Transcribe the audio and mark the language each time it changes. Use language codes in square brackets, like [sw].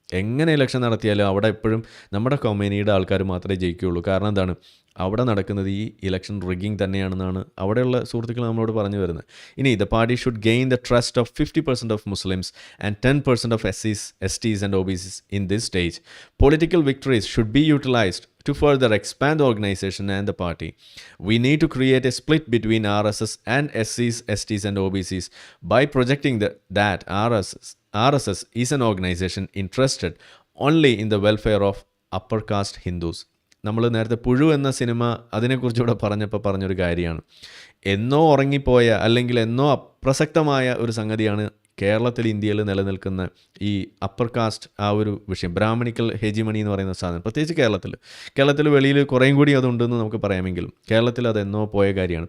[ml] എങ്ങനെ ഇലക്ഷൻ നടത്തിയാലും അവിടെ എപ്പോഴും നമ്മുടെ കമ്മ്യൂണിറ്റിയുടെ ആൾക്കാർ മാത്രമേ ജയിക്കുകയുള്ളൂ. കാരണം എന്താണ്? അവിടെ നടക്കുന്നത് ഈ ഇലക്ഷൻ റിഗ്ഗിങ് തന്നെയാണെന്നാണ് അവിടെയുള്ള സുഹൃത്തുക്കൾ നമ്മളോട് പറഞ്ഞു വരുന്നത്. [en] ഇനി the party should gain the trust of 50% of Muslims and 10% of SCs, STs and OBCs in this stage. Political victories should be utilised to further expand the organization and the party. We need to create a split between RSS and SCs, STs and OBCs by projecting that RSS is an organization interested only in the welfare of upper caste Hindus. [ml] നമ്മൾ നേരത്തെ പുഴു എന്ന cinema അതിനെക്കുറിച്ച് പറഞ്ഞപ്പോൾ പറഞ്ഞൊരു കാര്യമാണ്. എന്നോ ഉറങ്ങിപ്പോയ അല്ലെങ്കിൽ എന്നോ അപ്രസക്തമായ ഒരു സംഗതിയാണ് കേരളത്തിൽ, ഇന്ത്യയിൽ നിലനിൽക്കുന്ന ഈ അപ്പർ കാസ്റ്റ് ആ ഒരു വിഷയം, ബ്രാഹ്മണിക്കൽ ഹെജിമണി എന്ന് പറയുന്ന സാധനം. പ്രത്യേകിച്ച് കേരളത്തിൽ വെളിയിൽ കുറേയും കൂടി അതുണ്ടെന്ന് നമുക്ക് പറയാമെങ്കിലും കേരളത്തിൽ അതെന്നോ പോയ കാര്യമാണ്.